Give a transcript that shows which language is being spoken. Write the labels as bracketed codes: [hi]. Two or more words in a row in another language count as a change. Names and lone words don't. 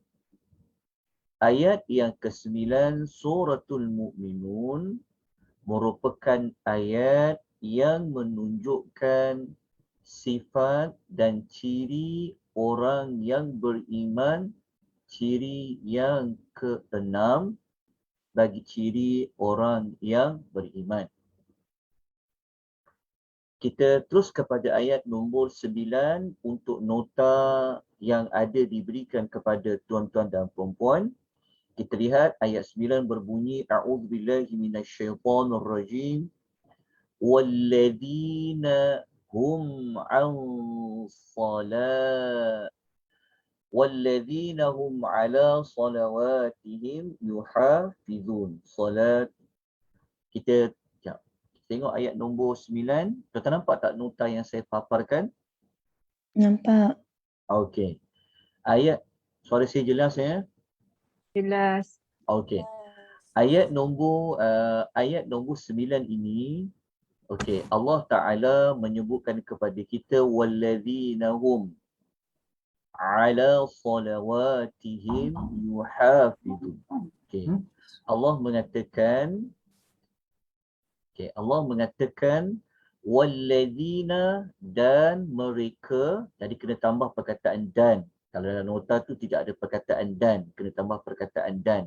[ms] Ayat yang ke-9 suratul Mu'minun merupakan ayat yang menunjukkan sifat dan ciri orang yang beriman, ciri yang ke-6 bagi ciri orang yang beriman. Kita terus kepada ayat nombor 9 untuk nota yang ada diberikan kepada tuan-tuan dan puan-puan. Kita lihat ayat 9 berbunyi [ar] أعوذ بالله من الشيطان الرجيم والذين هم عن صلاة والذين هم على صلواتهم يحافظون. [ms] Salat kita tengok ayat nombor 9. Tuan-tuan nampak tak nota yang saya paparkan? Nampak. Okey. Ayat suara saya jelas ya? Jelas. Okey. Ayat nombor 9 ini, okey, Allah Taala menyebutkan kepada kita [ar] والذين هم على صلواتهم يحافظون. [ms] Okey. Allah mengatakan walladzina dan mereka, jadi kena tambah perkataan dan. Kalau dalam nota tu tidak ada perkataan dan, kena tambah perkataan dan.